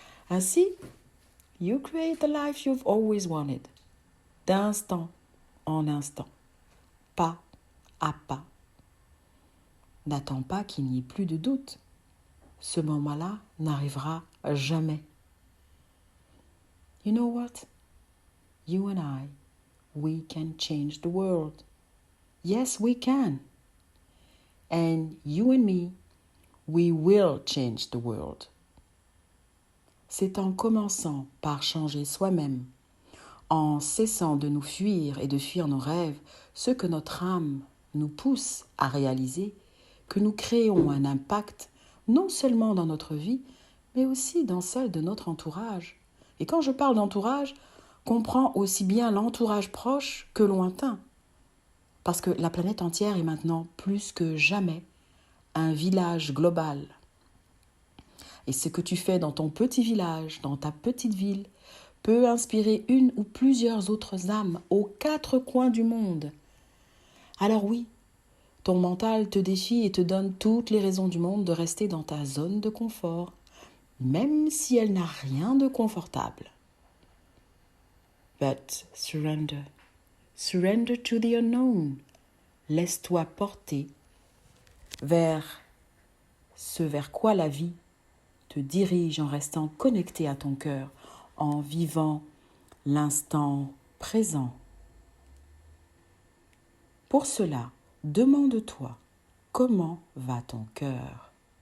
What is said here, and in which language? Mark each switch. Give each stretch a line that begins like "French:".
French: Ainsi,
English: you create the life you've always wanted,
French: d'instant en instant, pas à pas. N'attends pas qu'il n'y ait plus de doute. Ce moment-là n'arrivera jamais.
English: You know what? You and I, we can change the world. Yes, we can. And you and me, we will change the world.
French: C'est en commençant par changer soi-même, en cessant de nous fuir et de fuir nos rêves, ce que notre âme nous pousse à réaliser, que nous créons un impact non seulement dans notre vie, mais aussi dans celle de notre entourage. Et quand je parle d'entourage, comprends aussi bien l'entourage proche que lointain. Parce que la planète entière est maintenant plus que jamais un village global. Et ce que tu fais dans ton petit village, dans ta petite ville, peut inspirer une ou plusieurs autres âmes aux 4 coins du monde. Alors oui, ton mental te défie et te donne toutes les raisons du monde de rester dans ta zone de confort, même si elle n'a rien de confortable.
English: But surrender. Surrender to the unknown.
French: Laisse-toi porter vers ce vers quoi la vie te dirige en restant connecté à ton cœur, en vivant l'instant présent. Pour cela, demande-toi comment va ton cœur.